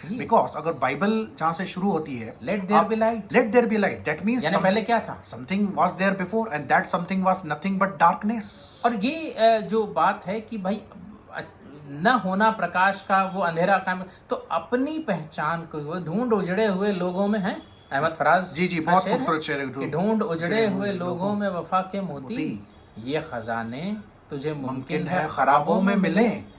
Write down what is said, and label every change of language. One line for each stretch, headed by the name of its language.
Hindi: Because अगर Bible जहाँ से शुरू होती है,
English: let there be light, let there be light, that means
Hindi: यानी पहले क्या था?
English: something was there before and that something was nothing but darkness.
Hindi: और ये जो बात है कि भाई न होना प्रकाश का, वो अंधेरा का, तो अपनी पहचान को वो ढूंढ उजड़े हुए लोगों में है। अहमद फराज जी बहुत खूबसूरत शेर है कि ढूंढ उजड़े हुए लोगों में वफा के मोती, ये खजाने तुझे मुमकिन है खराबों में मिले।